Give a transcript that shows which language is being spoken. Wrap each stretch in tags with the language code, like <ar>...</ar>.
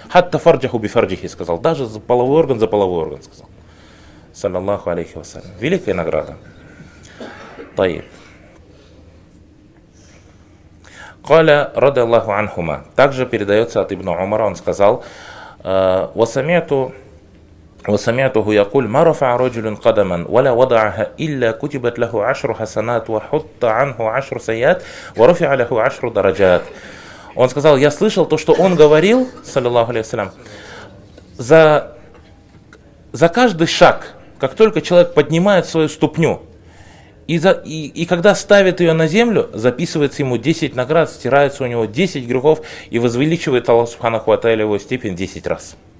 <ar>«Хатта фарджаху би фарджихи»,</ar> <ru>сказал. Даже за половой орган, сказал. Саллиллаху алейхи вассалям. Великая награда. Таиб.</ru> <ar>Каля рады Аллаху анхума.</ar> <ru>Также передается от Ибн Умара, он сказал, «Васамиату».</ru> <ar>وسمعته يقول ما رفع رجل قدما ولا وضعها إلا كتبت له 10 حسنات وحط عنه 10 سيئات ورفع له 10 درجات.</ar> <ru>Он сказал, я слышал то, что он говорил, саллиллаху алейхи вассалям, за каждый шаг, как только человек поднимает свою ступню, и когда ставит ее на землю, записывается ему 10 наград, стирается у него 10 грехов и возвеличивает Аллах субханаху ва тааля его степень 10 раз.</ru>